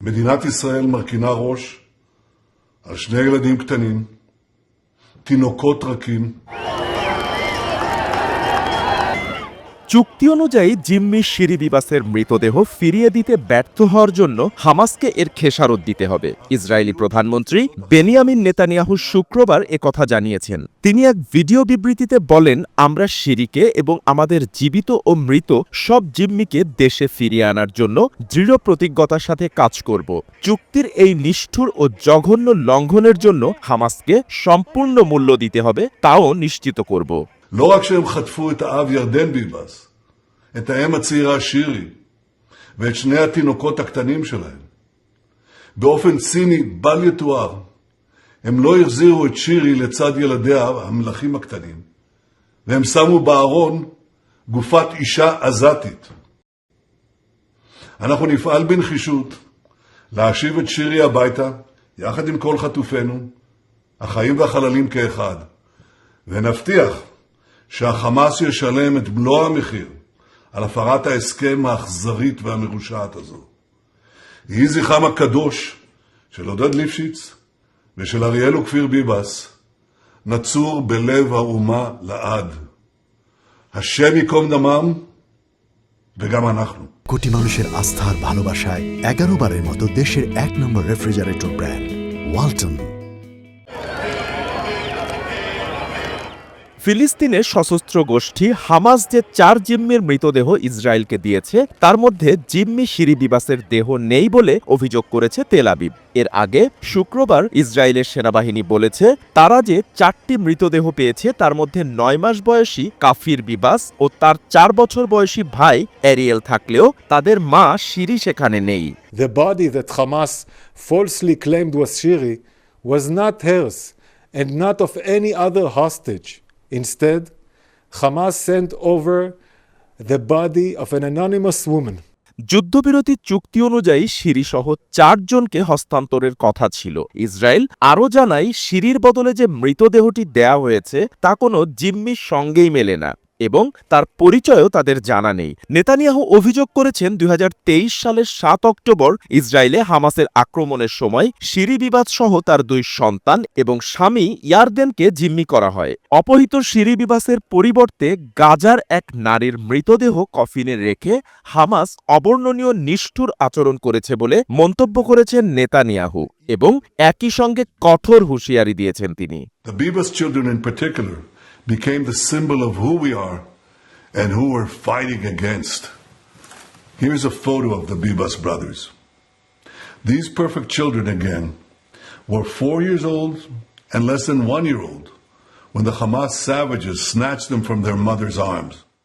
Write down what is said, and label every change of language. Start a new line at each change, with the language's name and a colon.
Hebrew: מדינת ישראל מרכינה ראש על שני ילדים קטנים, תינוקות רכים.
Bangla: চুক্তি অনুযায়ী জিম্মি শিরি বিবাসের মৃতদেহ ফিরিয়ে দিতে ব্যর্থ হওয়ার জন্য হামাসকে এর খেসারত দিতে হবে। ইসরায়েলি প্রধানমন্ত্রী বেনিয়ামিন নেতানিয়াহু শুক্রবার একথা জানিয়েছেন। তিনি এক ভিডিও বিবৃতিতে বলেন, আমরা শিরিকে এবং আমাদের জীবিত ও মৃত সব জিম্মিকে দেশে ফিরিয়ে আনার জন্য দৃঢ় প্রতিজ্ঞতার সাথে কাজ করব। চুক্তির এই নিষ্ঠুর ও জঘন্য লঙ্ঘনের জন্য হামাসকে সম্পূর্ণ মূল্য দিতে হবে, তাও নিশ্চিত করব।
Hebrew: לא רק שהם חטפו את האב ירדן ביבס, את האם הצעירה שירי, ואת שני התינוקות הקטנים שלהם. באופן ציני בל יתואר, הם לא החזירו את שירי לצד ילדיה המלכים הקטנים, והם שמו בארון גופת אישה עזתית. אנחנו נפעל בנחישות להשיב את שירי הביתה, יחד עם כל חטופינו, החיים והחללים כאחד, ונבטיח שהחמאס ישלם את מלוא המחיר על הפרת ההסכם האכזרית והמרושעת הזו. יהי זכרם הקדוש של עודד ליפשיץ ושל אריאל וכפיר ביבס נצור בלב האומה לעד. השם ייקום דמם וגם אנחנו.
Bangla: কোটি মানুষের আস্থার ভালোবাসায় 11 বারের মতো দেশের 1 নম্বর রেফ্রিজারেটর ব্র্যান্ড ওয়ালটন। ফিলিস্তিনের সশস্ত্র গোষ্ঠী হামাস যে 4 জিম্মির মৃতদেহ ইসরায়েলকে দিয়েছে, তার মধ্যে জিম্মি শিরি বিবাসের দেহ নেই বলে অভিযোগ করেছে তেল আবিব। এর আগে শুক্রবার ইসরায়েলের সেনাবাহিনী বলেছে, তারা যে 4টি মৃতদেহ পেয়েছে তার মধ্যে 9 মাস বয়সী কাফির বিবাস ও তার 4 বছর বয়সী ভাই এরিয়েল থাকলেও তাদের মা শিরি সেখানে নেই।
English: The body that Hamas falsely claimed was Shiri was not hers and not of any other hostage. Instead, Hamas sent over the body of an anonymous woman.
Bangla: যুদ্ধবিরতি চুক্তি অনুযায়ী শিরিসহ 4 জনকে হস্তান্তরের কথা ছিল। ইসরায়েল আরও জানায়, শিরির বদলে যে মৃতদেহটি দেয়া হয়েছে তা কোনো জিম্মির সঙ্গেই মেলে না এবং তার পরিচয়ও তাদের জানা নেই। নেতানিয়াহু অভিযোগ করেছেন, 2023 সালের 7 অক্টোবর ইসরায়েলে হামাসের আক্রমণের সময় শিরি বিবাস সহ তার 2 সন্তান এবং স্বামী ইয়ারদেনকে জিম্মি করা হয়। অপহৃত শিরি বিবাসের পরিবর্তে গাজার এক নারীর মৃতদেহ কফিনে রেখে হামাস অবর্ণনীয় নিষ্ঠুর আচরণ করেছে বলে মন্তব্য করেছেন নেতানিয়াহু এবং একই সঙ্গে কঠোর হুঁশিয়ারি দিয়েছেন তিনি।
English: The Bibas children in particular became the symbol of who we are and who we're fighting against. Here's a photo of the Bibas brothers. These perfect children again were 4 years old and less than 1 year old when the Hamas savages snatched them from their mother's arms.